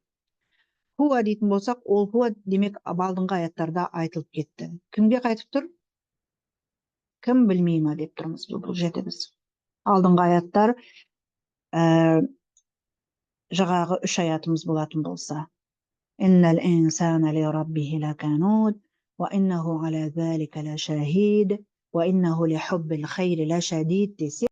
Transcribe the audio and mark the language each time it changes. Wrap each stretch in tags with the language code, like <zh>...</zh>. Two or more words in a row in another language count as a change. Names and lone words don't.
<kk>Хуа дейтін болсақ, ол хуа демек алдыңғы аяттарда айтылып кетті. Кімге қайтып тұр? Кім білмей ма деп тұрмыз бұл жерде біз. Алдыңғы аяттар жаңағы 3 аятымыз болатын болса.</kk> <ar>إن الإنسان لربه لكنود. وإنه على ذلك لشهيد وإنه لحب الخير لشديد.</ar>